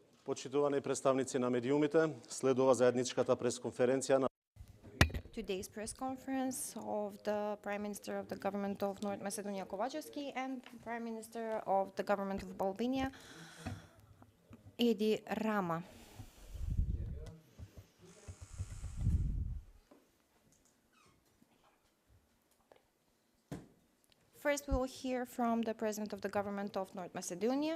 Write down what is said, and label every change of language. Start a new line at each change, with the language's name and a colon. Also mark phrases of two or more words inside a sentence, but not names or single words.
Macedonian: Почитувани представници на медиумите, следува заедничката пресконференција на
English: Today's press conference of the Prime Minister of the Government of North Macedonia, Kovachevski, and Prime Minister of the Government of Albania, Rama. First, we will hear from the President of the Government of North Macedonia.